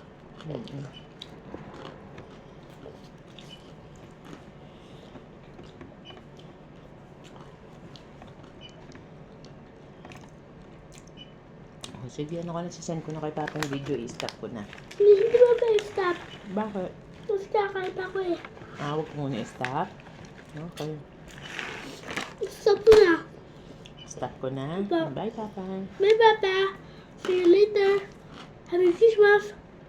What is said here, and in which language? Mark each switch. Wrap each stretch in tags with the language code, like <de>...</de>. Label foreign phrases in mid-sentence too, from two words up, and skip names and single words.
<tl>Sige, ano ka na, sisend ko na kay Papa yung video, i-stop ko na. Hindi mo ba i-stop? Bakit? Tapos kakain pa ko eh. Huwag ko muna i-stop. Okay. Stop ko na. Stop ko na. Stop.</tl> <en>Bye, Papa. Bye, Papa. See you later. Happy Christmas.</en>